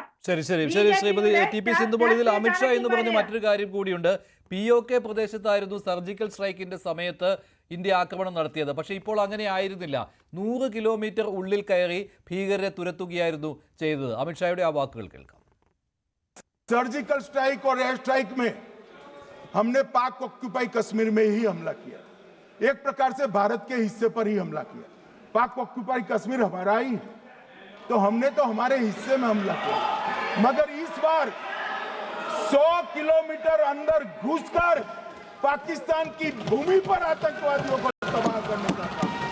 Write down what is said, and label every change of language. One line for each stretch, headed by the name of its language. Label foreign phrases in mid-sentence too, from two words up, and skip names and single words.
Malayalam: ശരി ശ്രീമതി TP സിന്ധുമോൾ, ഇതിൽ അമിത്ഷാ എന്ന് പറഞ്ഞ മറ്റൊരു കാര്യം കൂടിയുണ്ട്. POK പ്രദേശത്തായിരുന്നു സർജിക്കൽ സ്ട്രൈക്കിന്റെ സമയത്ത് ഇന്ത്യ ആക്രമണം നടത്തിയത്. പക്ഷേ ഇപ്പോൾ അങ്ങനെ ആയിരുന്നില്ല. 100 കിലോമീറ്റർ ഉള്ളിൽ കയറി ഭീകരരെ തുരത്തുകയായിരുന്നു ചെയ്തത്. അമിത്ഷായുടെ ആ വാക്കുകൾ കേൾക്കാം.
English: surgical strike
Hindi: और
English: air strike
Hindi: में हमने पाक ऑक्यूपाई कश्मीर में ही हमला किया, एक प्रकार से भारत के हिस्से पर ही हमला किया। पाक ऑक्यूपाई कश्मीर हमारा ही है, तो हमने तो हमारे हिस्से में हमला किया। मगर इस बार 100 किलोमीटर अंदर घुसकर पाकिस्तान की भूमि पर आतंकवादियों को तबाह करने का काम।